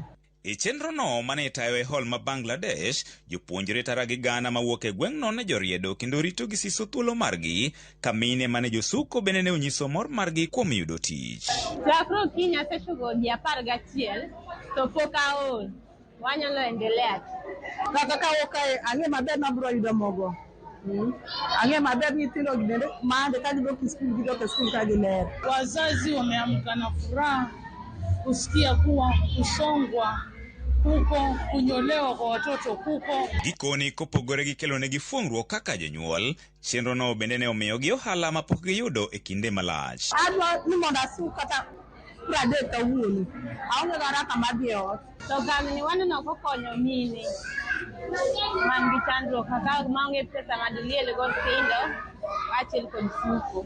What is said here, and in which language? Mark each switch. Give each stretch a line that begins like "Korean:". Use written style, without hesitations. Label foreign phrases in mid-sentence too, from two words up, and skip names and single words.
Luo (Kenya and Tanzania): E chenro no mane tayo e hall ma Bangladesh, jopuonjre tara gi gana mawuok e gweng'no ne joriedo kendo rito gi siso thuolo margi, ka mine mane josuko bende ne onyiso mor margi kuom yudo tich. Chakro kinya sechugo ji 11 to pok aol. Wanyalo endelea. Kaka okae ang'e maber mabro yudo mogo. Ang'e maber nyithindo gidende mande ka gidok e skul ka giler.
Swahili: Wazazi wameamka na furaha kusikia kuwa kusongwa kuko, kunyolewa kwa watoto kuko.
Luo (Kenya and Tanzania): Gikoni kopogore gi kelo ne gi fuongruok kaka jonyuol, chenro no bende ne omiyo gi ohala ma pok giyudo e kinde malach. Adwa ni mondo asuk kata 30 kawuono. Aonge garaka madhi ot. To gamni waneno kokonyo mine. Man gi chandruok kaka maonge pesa madiliele go pindo, achiel kod suko.